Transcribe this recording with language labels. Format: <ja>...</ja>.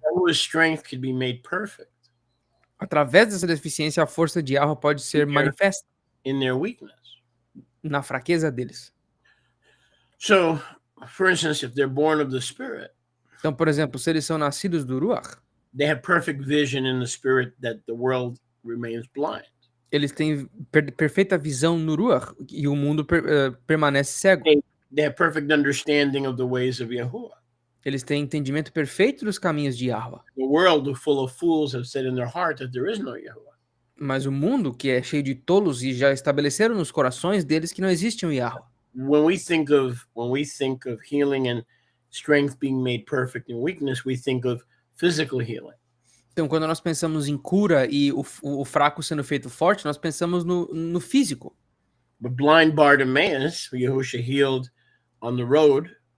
<en>Yahuwah's strength could be made perfect</en> <pt>através dessa deficiência, a força de Yahweh pode ser manifesta</pt> <en>in their weakness.</en> <pt>na fraqueza deles.</pt> <en>So, for instance, if they're born of the Spirit,</en> <pt>Então, por exemplo, se eles são nascidos do Ruach,</pt> <en>they have perfect vision in the Spirit that the world remains blind.</en> <pt>eles têm perfeita visão no Ruach e o mundo permanece cego.</pt> <en>They have perfect understanding of the ways of Yahuwah.</en> <pt>Eles têm entendimento perfeito dos caminhos de Yahweh.</pt> <en>The world, full of fools, have said in their heart that there is no Yahuwah.</en> <pt>Mas o mundo, que é cheio de tolos e já estabeleceram nos corações deles que não existe um Yahweh.</pt> <en>When we think of healing and strength being made perfect in weakness, we think of physical healing.</en> <pt>Então, quando nós pensamos em cura e o fraco sendo feito forte, nós pensamos no físico.</pt> <en>But blind Bartimaeus, who Yahushua healed on the road,</en>